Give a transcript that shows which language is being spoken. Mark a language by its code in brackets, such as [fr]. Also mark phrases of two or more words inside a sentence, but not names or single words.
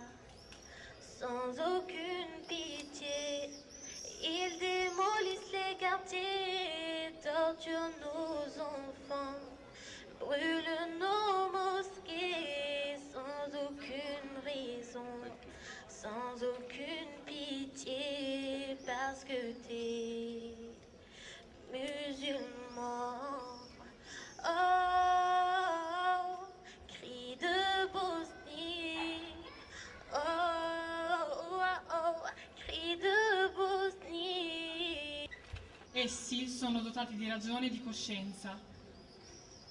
[fr] Sans aucune pitié, ils démolissent les quartiers, torturent nos enfants, brûlent nos mosquées, sans aucune raison, sans aucune pitié, parce que t'es musulman. Oh, cri de Bosnie. Oh, oh, oh, cri de Bosnie. [it] Essi sono dotati di ragione e di coscienza.